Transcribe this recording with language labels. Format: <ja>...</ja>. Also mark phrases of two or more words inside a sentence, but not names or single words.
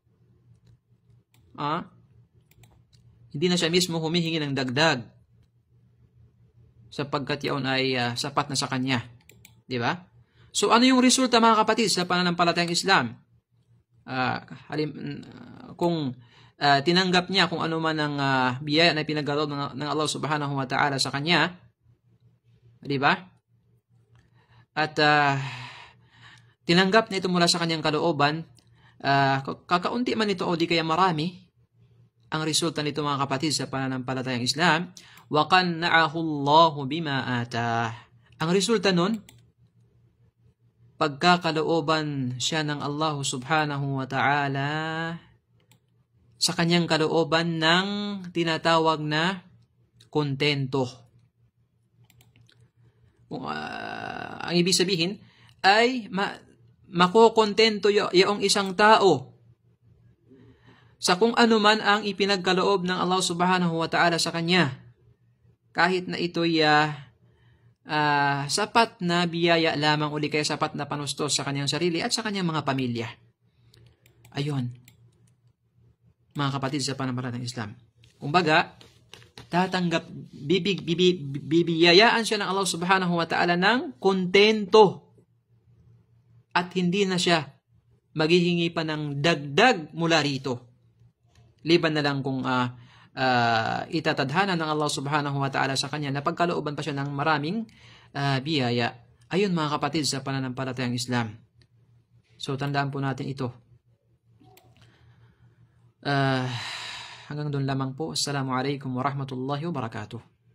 <tl>Hindi na siya mismo humihingi ng dagdag sapagkat yaon ay sapat na sa kanya. Di ba? So, ano yung resulta mga kapatid sa pananampalatayang Islam? Kung tinanggap niya kung ano man ang biyaya na pinagkaloob ng</tl> <ar>الله سبحانه وتعالى</ar> <tl>sa kanya, di ba? At tinanggap niya ito mula sa kanyang kalooban, kakaunti man ito o di kaya marami, ang resulta nito mga kapatid sa pananampalatayang Islam,</tl> <ar>وقنعه الله بما آتاه.</ar> <tl>Ang resulta nun, pagkakalooban siya ng</tl> <ar>الله سبحانه وتعالى</ar> <tl>sa kanyang kalooban ng tinatawag na kontento. Ang ibig sabihin ay makokontento yung isang tao sa kung ano man ang ipinagkaloob ng</tl> <ar>الله سبحانه وتعالى</ar> <tl>sa kanya, kahit na ito'y sapat na biyaya lamang uli kaya sapat na panustos sa kanyang sarili at sa kanyang mga pamilya. Ayun, mga kapatid sa pananampalatayang Islam. Kumbaga, bibiyayaan siya ng</tl> <ar>الله سبحانه وتعالى</ar> <tl>ng kontento at hindi na siya maghihingi pa ng dagdag mula rito. Liban na lang kung itatadhana ng</tl> <ar>الله سبحانه وتعالى</ar> <tl>sa kanya na pagkalooban pa siya ng maraming biyaya. Ayun mga kapatid sa pananampalatayang Islam. So tandaan po natin ito. Hanggang doon lamang po.</tl> <ar>السلام عليكم ورحمة الله وبركاته.</ar>